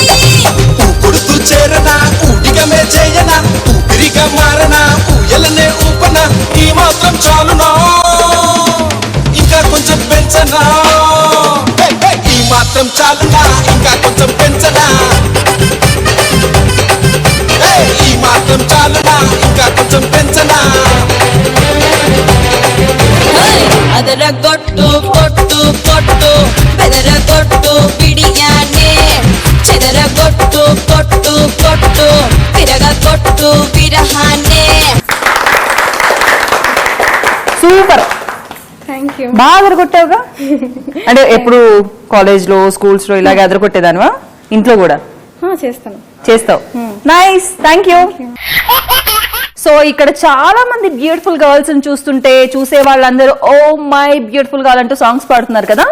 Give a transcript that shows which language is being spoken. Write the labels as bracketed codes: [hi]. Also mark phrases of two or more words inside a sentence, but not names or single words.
[te] ఊపుడుతూ చేరనా, ఊటిగమే చేయనా, ఊపిరిగా మారనా, ఊయలనే ఊపనా, ఈ మాత్రం చాలునా ఇంకా కొంచెం పెంచనా, ఈ మాత్రం చాలునా ఇంకా కొంచెం పెంచనా, ఈ మాత్రం చాలునా ఇంకా కొంచెం పెంచనా. అదర కొట్టు కొట్టు కొట్టు బెదర కొట్టు బిడియానే, చెదర కొట్టు కొట్టు కొట్టు బిరగ కొట్టు బిరహానే. సూపర్. [en] thank you. [te] బాగా ఎదరగొట్టావుగా. అంటే ఎప్పుడు కాలేజ్ లో, స్కూల్స్ లో ఇలాగే ఎదరగొట్టేదానివా? ఇంట్లో కూడా చేస్తాను. చేస్తావు. [en] nice, thank you. [te] సో ఇక్కడ చాలా మంది [en] beautiful girls [te] చూస్తుంటే చూసే వాళ్ళందరూ [en] oh my beautiful girl [te] అంటూ సాంగ్స్ పాడుతున్నారు కదా.